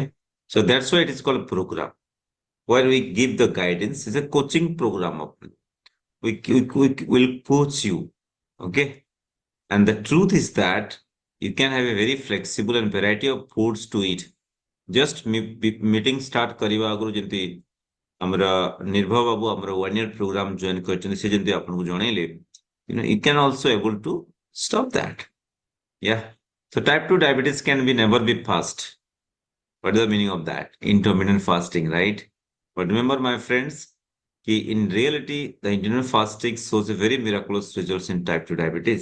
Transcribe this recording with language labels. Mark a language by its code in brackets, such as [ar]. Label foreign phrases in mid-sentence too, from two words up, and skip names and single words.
[en] So that's why it is called a program where we give the guidance. It's a coaching program. We will coach you. Okay. And the truth is that you can have a very flexible and variety of foods to eat. Just meeting start [or] କରିବା ଆଗରୁ ଯେମିତି ଆମର ନିର୍ଭୟ ବାବୁ ଆମର [en] 1 year program join [or] କରିଛନ୍ତି ସେ ଯେମିତି ଆପଣଙ୍କୁ ଜଣେଇଲେ [en] you can also able to stop that. Yeah. So type 2 diabetes can be never be fast. What is the meaning of that? Intermittent fasting, right? But remember, my friends, in reality, the intermittent fasting shows a very miraculous results in type 2 diabetes.